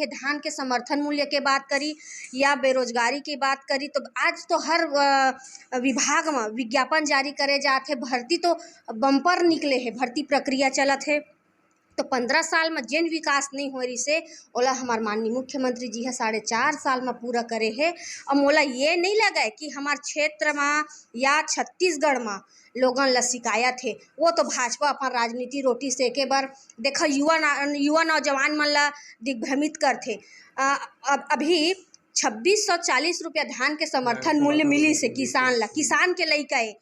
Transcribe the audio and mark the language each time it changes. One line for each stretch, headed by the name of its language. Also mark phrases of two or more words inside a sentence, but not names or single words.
Chhattisgarhi: धान के समर्थन मूल्य के बात करी या बेरोजगारी की बात करी तो आज तो हर विभाग में विज्ञापन जारी करे जाते, भर्ती तो बम्पर निकले है, भर्ती प्रक्रिया चलत है। तो 15 साल में जिन विकास नहीं हो रही से ओला हमार माननीय मुख्यमंत्री जी है 4.5 साल में पूरा करे है। और मोला ये नहीं लगा है कि हमार क्षेत्र में या छत्तीसगढ़ में लोगन ला शिकायत है। वो तो भाजपा अपन राजनीति रोटी सेके बर देखा युवा नौजवान मन ला दिग्भ्रमित करते। अभी 2640 रुपया धान के समर्थन मूल्य मिली से किसान के लइका है।